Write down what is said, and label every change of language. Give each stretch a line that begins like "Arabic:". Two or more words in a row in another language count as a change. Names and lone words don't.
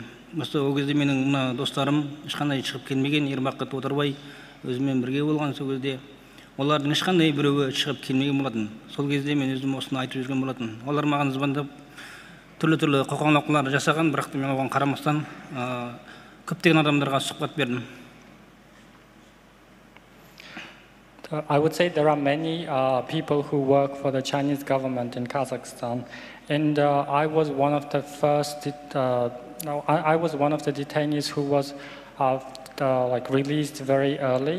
Kazakh: Осы ол кезде менің мына достарым ешқандай шығып келмеген, Ермаққа отырбай өзімен бірге болған сол кезде. Олардың ешқандай біреуі шығып келмеген болатын. Сол кезде мен өзім осыны айтып жүрген болатын. Олар маған звондап түрлі қоқаңлаулар жасаған, бірақ мен оған қарамастан көптеген адамдарға сұхбат бердім.
English: I would say there are many people who work for the Chinese government in Kazakhstan, and I was one of the first. I was one of the detainees who was released very early.